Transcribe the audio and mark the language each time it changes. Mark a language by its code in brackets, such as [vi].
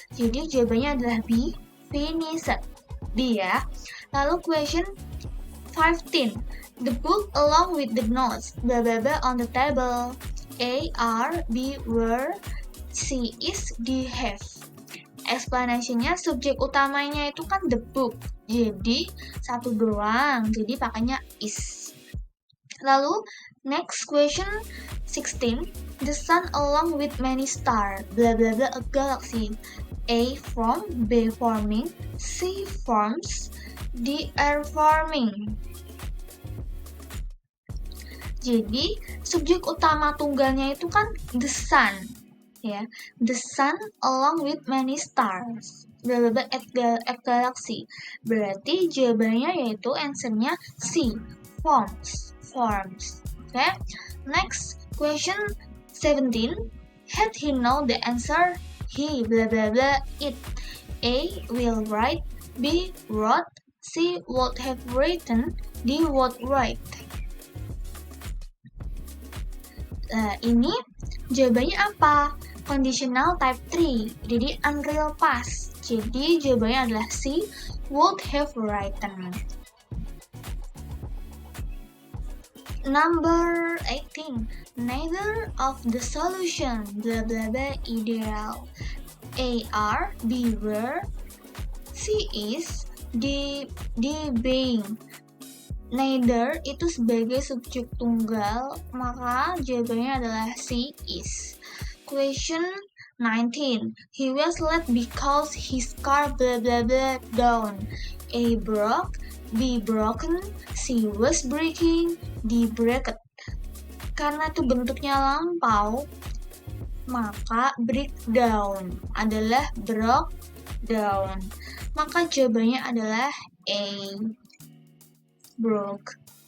[id] Jadi jawabannya adalah B, finished. B ya. Lalu [en] question 15. The book along with the notes blah blah blah on the table. A are, B were, C is, D have. [id] Explanation-nya subjek utamanya itu kan [en] the book. [id] Jadi satu doang. Jadi pakainya is. Lalu [en] next question 16. The sun along with many stars blah blah blah a galaxy. A form, B forming, C forms, D are forming. [id] Jadi subjek utama tunggalnya itu kan [en] the sun, [id] ya. [en] The sun along with many stars, blah blah blah at galaxy. [id] Berarti jawabannya yaitu answernya C, forms. [en] Okay. Next question 17. Had he know the answer, he blah blah blah it. A will write, B wrote, C would have written, D would write. [id] Ini jawabannya apa? [en] Conditional type 3, [id] jadi [en] unreal past. [id] Jadi jawabannya adalah C, [en] would have written. Number 18. Neither of the solution blah blah blah ideal. A are, B were, C is, D being. [id] Neither itu sebagai subjek tunggal, maka jawabannya adalah C is. [en] Question 19. He was late because his car blah blah blah down. A broke, B broken, C was breaking, D braked. [id] Karena itu bentuknya lampau, maka breakdown adalah [en] broke down. [id] Maka jawabannya adalah A, broke.